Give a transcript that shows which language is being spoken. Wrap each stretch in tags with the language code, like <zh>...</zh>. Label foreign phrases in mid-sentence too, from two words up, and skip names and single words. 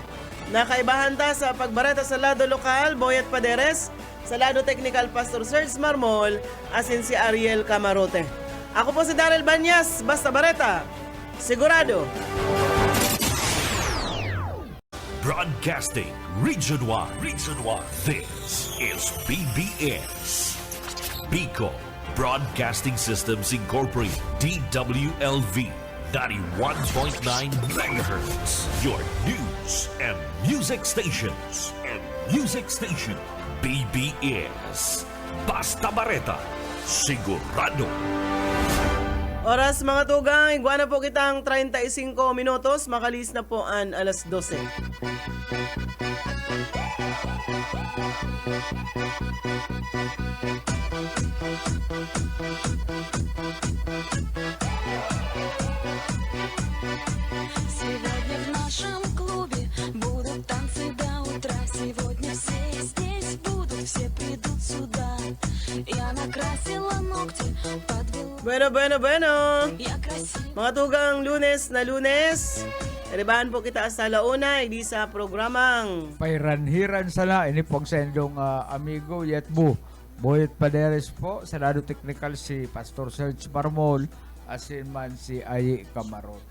<bik>Nakaibahan ta sa pagbareta sa lado lokal, Boyet Paderes, sa lado technical, Pastor Serge Marmol, asin si Ariel Camarote. Ako po si Daryl Banyas, basta bareta, sigurado.</bik> <en>Broadcasting Region 1. This is BBS. Bicol Broadcasting Systems Incorporated. DWLV 91.9 MHz. Your news and music stations.</en> <bik>BBS. Basta bareta, sigurado. Oras mga tugang, iguana po kitang 35 minutos, makalis na po ang alas 12.</bik> <ru>Сегодня в нашем клубе будут танцы до утра. Сегодня все здесь будут, все придут сюда. Я накрасила ногти, подвела. Bueno. Я красива.</ru> <bik>Mga tugang, Lunes na Lunes. Ribahan po kita sa launa, hindi sa programang Pairanhiran sana ini pong sendong amigo Yetbu Boyet Paderes po, sa lado technical si Pastor Serge Marmol, asin man si Ayi Camarote.</bik>